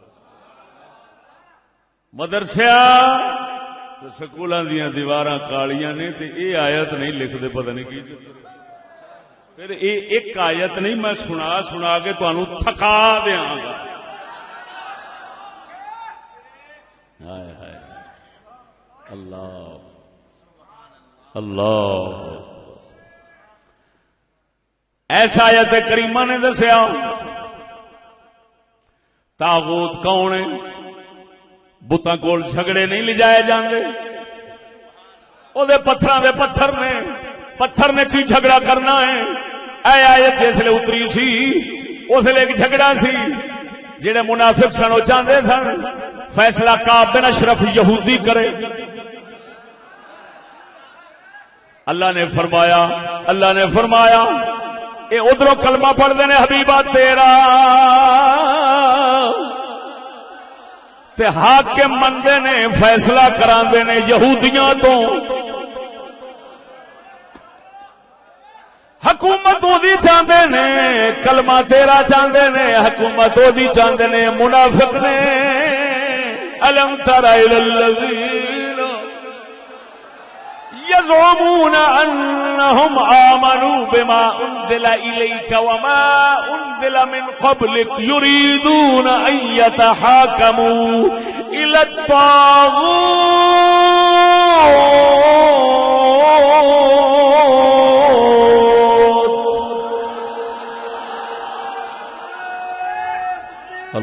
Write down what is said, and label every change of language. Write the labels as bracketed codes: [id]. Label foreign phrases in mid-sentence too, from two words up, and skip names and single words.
[pa] مدرسے سکولاں دیاں دیواراں کالیاں نے تے اے آیت نہیں لکھتے، پتہ نہیں کی پھر اے ایک آیت نہیں میں سنا کے تانوں تھکا دیاں گا۔ ہائے ہائے اللہ اللہ، ایسا آیت کریمہ نے دسیا طاغوت کون ہے، بتاں کول جھگڑے نہیں لے جائے جاندے، او دے پتھراں دے پتھر نے کی جھگڑا کرنا ہے۔ اے آیت جس لے اتری سی اس لے ایک جھگڑا سی، جڑے منافق سن او چاہندے سن فیصلہ کعب بن اشرف یہودی کرے۔ اللہ نے فرمایا اے ادھروں [ur] کلمہ پڑھتے ہیں [pa] حبیبہ تیرا تے حاکم مندے نے فیصلہ کراندے نے یہودیاں تو، حکومت اودی چاہندے نے، کلمہ تیرا چاہندے نے، حکومت اودی چاہندے نے منافق نے۔ [ar] الم تر الی الذین يزعمون أنهم آمنوا بما أنزل إليك وما أنزل من قبلك يريدون أن يتحاكموا إلى الطاغوت۔